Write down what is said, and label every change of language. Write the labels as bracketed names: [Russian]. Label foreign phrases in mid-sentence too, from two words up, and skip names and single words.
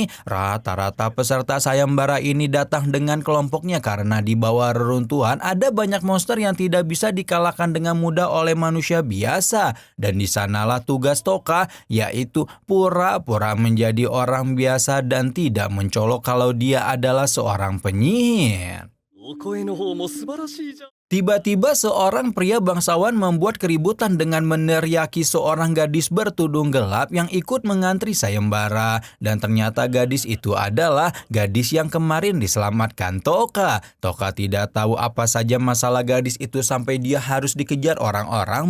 [Indonesian] Rata-rata peserta sayembara ini datang dengan kelompoknya karena di bawah reruntuhan ada banyak monster yang tidak bisa dikalahkan dengan mudah oleh manusia biasa. Dan di sanalah tugas Toka, yaitu pura-pura menjadi orang biasa dan tidak mencolok kalau dia adalah seorang penyihir. [Japanese] お声の方も素晴らしいじゃん。 [Indonesian] Tiba-tiba seorang pria bangsawan membuat keributan dengan meneriaki seorang gadis bertudung gelap yang ikut mengantri sayembara. Dan ternyata gadis itu adalah gadis yang kemarin diselamatkan Toka. Toka tidak tahu apa saja masalah gadis itu sampai dia harus dikejar orang-orang.